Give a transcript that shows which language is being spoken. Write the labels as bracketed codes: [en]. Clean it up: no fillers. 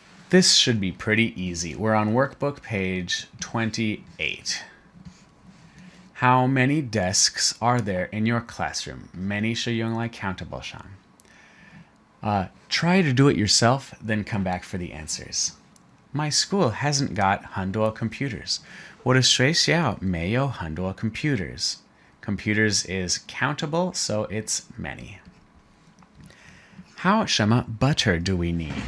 [en] This should be pretty easy. We're on workbook page 28. How many desks are there in your classroom? Many 是用来 countable 上。 Try to do it yourself, then come back for the answers. My school hasn't got 很多 computers. [zh] 我的学校没有很多 computers. [en] Computers is countable, so it's many. How 什么 butter do we need?